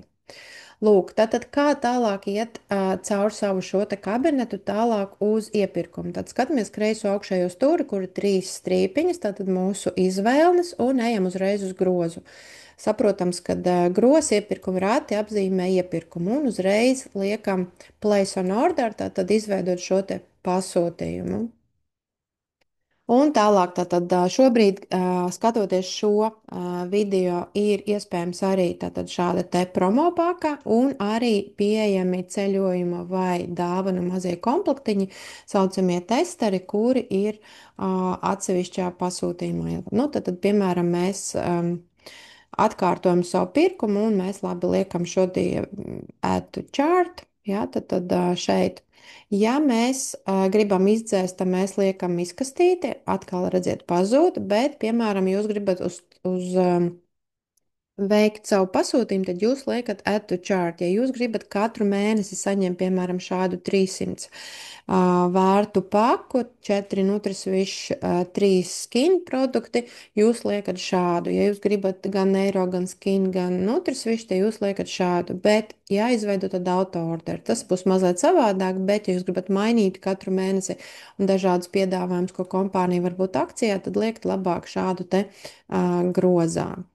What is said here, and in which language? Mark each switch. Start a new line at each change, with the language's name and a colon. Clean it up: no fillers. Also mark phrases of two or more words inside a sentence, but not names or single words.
Latvian: Lūk, tātad kā tālāk iet caur savu šo te kabinetu tālāk uz iepirkumu. Tad skatāmies kreiso augšējo stūri, kur ir trīs strīpiņas, tātad mūsu izvēles, un ejam uzreiz uz grozu. Saprotams, ka grozs iepirkuma rati apzīmē iepirkumu, un uzreiz liekam
English: place on order,
Latvian: tātad izveidot šo te pasūtījumu. Un tālāk, tātad šobrīd, skatoties šo video, ir iespējams arī tātad šāda te promo paka un arī pieejami ceļojuma vai dāvana mazie komplektiņi, saucamie testeri, kuri ir atsevišķā pasūtījumā. Nu, tad, piemēram, mēs atkārtojam savu pirkumu un mēs labi liekam šodien
English: add to chart,
Latvian: jā, tad šeit. Ja mēs gribam izdzēst, tad mēs liekam izkastīti, atkal redziet pazūd, bet, piemēram, jūs gribat uz veikt savu pasūtījumu, tad jūs liekat
English: add to chart.
Latvian: Ja jūs gribat katru mēnesi saņemt, piemēram, šādu 300 vērtu paku, 4 Nutrisvish, 3 skin produkti, jūs liekat šādu. Ja jūs gribat gan eiro, gan skin, gan Nutrisvish, tad jūs liekat šādu. Bet jāizveido tad auto-order. Tas būs mazliet savādāk, bet ja jūs gribat mainīt katru mēnesi un dažādus piedāvājumus, ko kompānija var būt akcijā, tad liekat labāk šādu te grozā.